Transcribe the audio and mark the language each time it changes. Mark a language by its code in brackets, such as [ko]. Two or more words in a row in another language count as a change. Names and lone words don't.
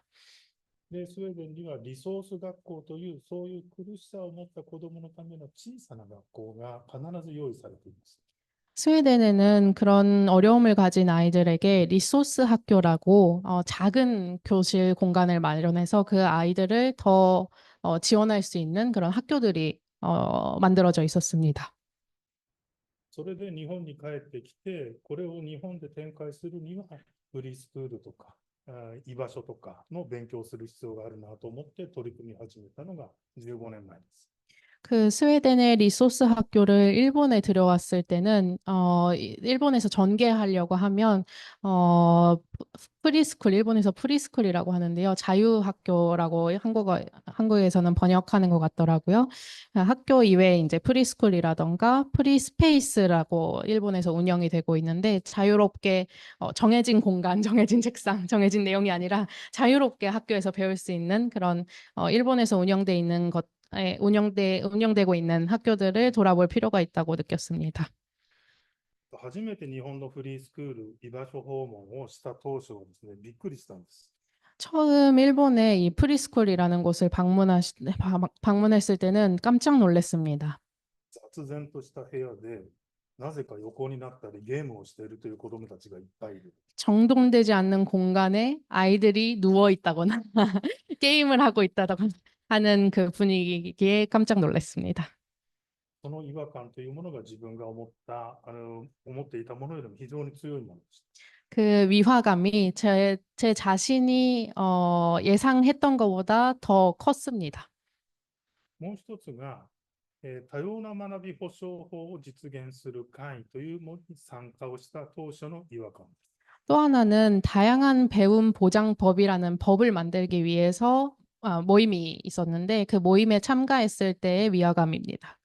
[ja] で、スウェーデンにはリソース学校という、そういう苦しさを持った子どものための小さな学校が必ず用意されています。 [ko] 스웨덴에는 그런 어려움을 가진 아이들에게 리소스 학교라고 작은 교실 공간을 마련해서 그 아이들을 더 지원할 수 있는 그런 학교들이 만들어져 있었습니다. [ja] それで日本に帰ってきて、これを日本で展開するには、フリースクールとか、居場所とかの勉強する必要があるなと思って取り組み始めたのが15年前です。 [ko] 그 스웨덴의 리소스 학교를 일본에 들여왔을 때는 일본에서 전개하려고 하면 프리스쿨 일본에서 프리스쿨이라고 하는데요. 자유학교라고 한국에서는 번역하는 것 같더라고요. 학교 이외에 이제 프리스쿨이라던가 프리스페이스라고 일본에서 운영이 되고 있는데 자유롭게 정해진 공간, 정해진 책상, 정해진 내용이 아니라 자유롭게 학교에서 배울 수 있는 그런 일본에서 운영돼 있는 것 운영되고 있는 학교들을 돌아볼 필요가 있다고 느꼈습니다. [ja] 初めて日本のフリースクール、居場所訪問をした当初はですね、びっくりしたんです。 [ko] 처음 일본의 이 프리스쿨이라는 곳을 방문했을 때는 깜짝 놀랐습니다. [ja] 雑然とした部屋で、なぜか横になったりゲームをしているという子どもたちがいっぱいいる。 [ko] 정돈되지 않는 공간에 아이들이 누워 있다거나 게임을 하고 있다거나 하는 그 분위기에 깜짝 놀랐습니다. [ja] その違和感というものが自分が思っていたものよりも非常に強いものでした。 [ko] 그 위화감이 제 자신이 예상했던 것보다 더 컸습니다. [ja] もう一つが、多様な学び保障法を実現する会というものに参加をした当初の違和感です。 [ko] 또 하나는 다양한 배움 보장법이라는 법을 만들기 위해서 모임이 있었는데 그 모임에 참가했을 때의 위화감입니다.